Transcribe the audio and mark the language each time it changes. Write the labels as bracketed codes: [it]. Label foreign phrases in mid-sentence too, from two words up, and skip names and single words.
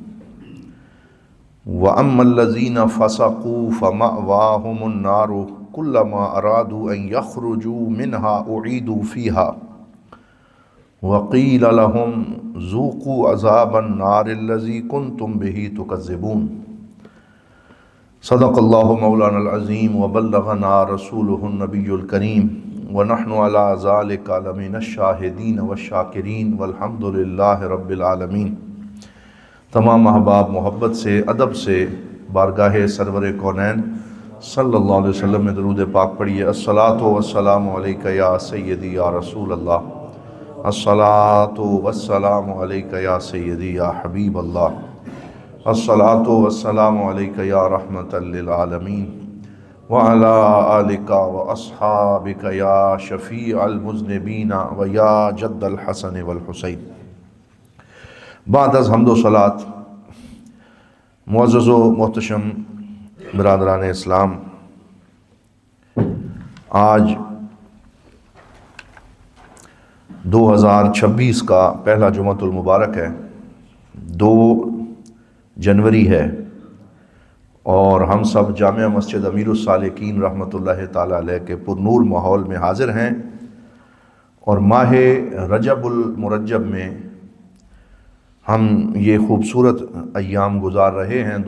[ar] واما الذین فسقوا فمأواہم النار كلما ارادوا ان يخرجوا منها اعيدوا فيها وقيل لهم ذوقوا عذاب النار الذي كنتم به تكذبون صدق الله مولانا العظيم وبلغنا رسوله النبي الكريم ونحن على ذلك لمن الشاهدين والشاكرين والحمد لله رب العالمين۔ [ur] تمام احباب محبت سے ادب سے بارگاہ سرور کونین [ar] صلی اللہ علیہ وسلم [ur] میں درود پاک پڑھیے۔ [ar] الصلاۃ والسلام علیک یا سیدی یا رسول اللہ، الصلاۃ والسلام علیک یا سیدی یا حبیب اللہ، الصلاۃ والسلام علیک یا رحمۃ للعالمین وعلی آلک واصحابک یا شفیع المذنبین ویا جد الحسن والحسین۔ [fa] بعد از حمد و صلوات، [ur] معزز و محتشم برادران اسلام، آج 2026 کا پہلا جمعۃ المبارک ہے، 2 جنوری ہے، اور ہم سب جامع مسجد امیر السالکین [ar] رحمۃ اللہ تعالیٰ علیہ [ur] کے پر نور ماحول میں حاضر ہیں، اور ماہ رجب المرجب میں ہم یہ خوبصورت ایام گزار رہے ہیں۔